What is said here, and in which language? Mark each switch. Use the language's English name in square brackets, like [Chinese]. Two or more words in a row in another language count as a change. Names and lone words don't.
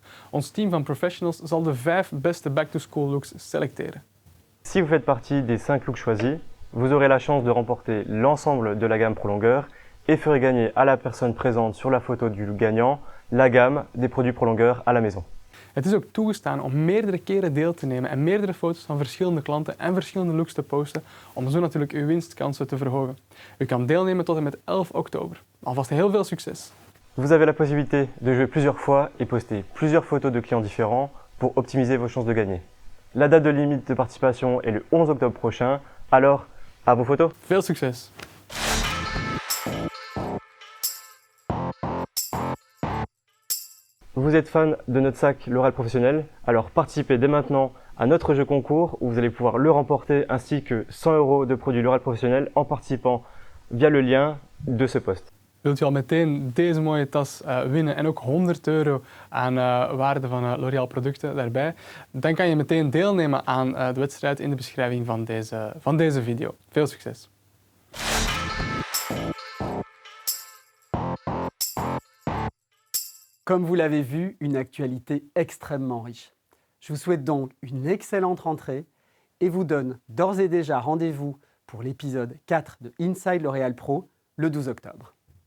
[Dutch] Ons team van professionals zal de 5 beste [English] Back to School [Dutch] looks selecteren. [French] Si vous faites partie des 5 looks choisis, vous aurez la chance de remporter l'ensemble de la gamme Pro Longueur et ferez gagner à la personne présente sur la photo du gagnant la gamme des produits Pro Longueur à la maison. [Dutch] Het is ook toegestaan om meerdere keren deel te nemen en meerdere foto's van verschillende klanten en verschillende looks te posten om zo natuurlijk uw winstkansen te verhogen. U kan deelnemen tot en met 11 oktober. Alvast heel veel succes! [French] Vous avez la possibilité de jouer plusieurs fois et poster plusieurs photos de clients différents pour optimiser vos chances de gagner. La date de limite de participation est le 11 octobre prochain, alors à vos photos! [Dutch] Veel succes! [French] Vous êtes fan de notre sac L'Oréal Professionnel, alors participez dès maintenant à notre jeu concours où vous allez pouvoir le remporter ainsi que 100 € de produits L'Oréal Professionnel en participant via le lien de ce post. [Dutch] Wilt u al meteen deze mooie tas winnen en ook 100 € aan waarde van L'Oréal producten daarbij, dan kan je meteen deelnemen aan de wedstrijd in de beschrijving van deze video. Veel succes! [French] Comme vous l'avez vu, une actualité extrêmement riche. Je vous souhaite donc une excellente rentrée et vous donne d'ores et déjà rendez-vous pour l'épisode 4 de Inside L'Oréal Pro le 12 octobre.